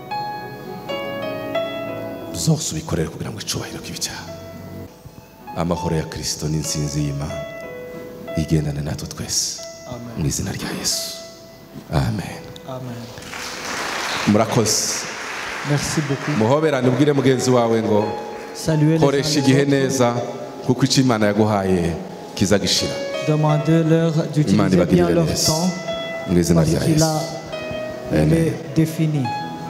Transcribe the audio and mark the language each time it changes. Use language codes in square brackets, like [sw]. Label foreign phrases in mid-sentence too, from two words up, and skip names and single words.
[rw] Zose ubikorere kugira ngo icubahiro k'ibicyaha. Amahoro ya Kristo n'insinzi y'Imana igendane natwe twese mu izina rya Yesu. Amen. Amen. Murakoze. [fr] Merci beaucoup. [rw] Muhoberane ubwire mugenzi wawe ngo koresha igihe neza kuko icyo Imana yaguhaye kizagishira. [fr] Demandez-leur d'utiliser bien leur temps parce qu'il est défini.